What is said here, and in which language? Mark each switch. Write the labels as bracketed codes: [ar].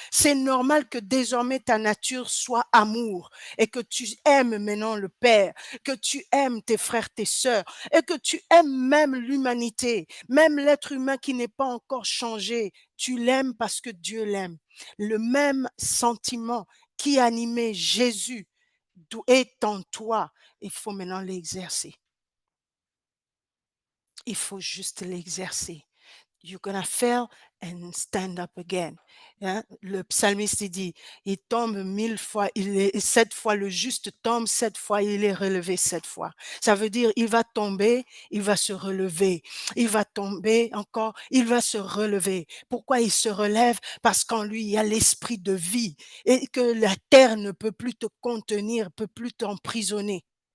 [fr] C'est normal que désormais ta nature soit amour et que tu aimes maintenant le Père, que tu aimes tes frères, tes sœurs et que tu aimes même l'humanité, même l'être humain qui n'est pas encore changé. Tu l'aimes parce que Dieu l'aime. Le même sentiment qui animait Jésus est en toi. Il faut maintenant l'exercer. Il faut juste l'exercer. [en] You're gonna fail and stand up again. [fr] Hein? Le psalmiste il dit, il tombe 1000 fois, 7 fois le juste tombe, 7 fois il est relevé 7 fois. Ça veut dire il va tomber, il va se relever. Il va tomber encore, il va se relever. Pourquoi il se relève? Parce qu'en lui il y a l'esprit de vie et que la terre ne peut plus te contenir, peut plus t'emprisonner.